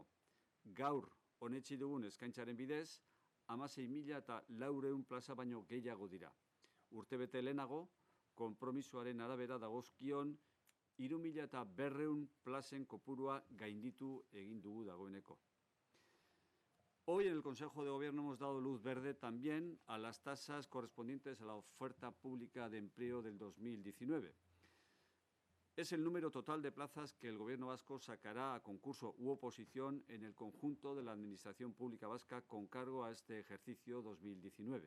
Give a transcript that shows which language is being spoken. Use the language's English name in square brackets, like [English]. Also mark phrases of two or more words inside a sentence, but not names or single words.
[Basque] Gaur onetsi dugun eskaintzaren bidez, 16.400 plaza baino gehiago dira. Urtebete lehenago, konpromisoaren arabera dagozkion 3.200 plazen kopurua gainditu egin dugu dagoeneko. [Spanish] Hoy en el Consejo de Gobierno hemos dado luz verde también a las tasas correspondientes a la oferta pública de empleo del 2019. Es el número total de plazas que el Gobierno vasco sacará a concurso u oposición en el conjunto de la Administración Pública Vasca con cargo a este ejercicio 2019.